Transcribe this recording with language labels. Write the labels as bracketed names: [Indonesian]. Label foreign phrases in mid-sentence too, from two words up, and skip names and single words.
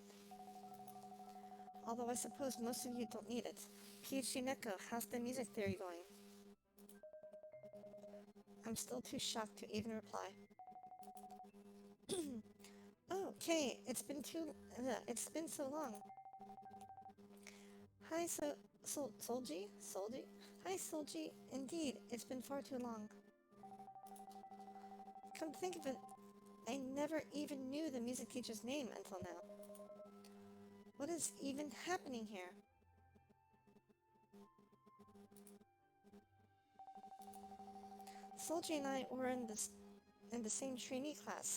[English] Although I suppose most of you don't need it. PhD Neko, how's the music theory going? I'm still too shocked to even reply. Oh, Kay, it's been so long. Hi, Solji? Hi, Solji. Indeed, it's been far too long. Come to think of it, I never even knew the music teacher's name until now. What is even happening here? Solji and I were in the same trainee class.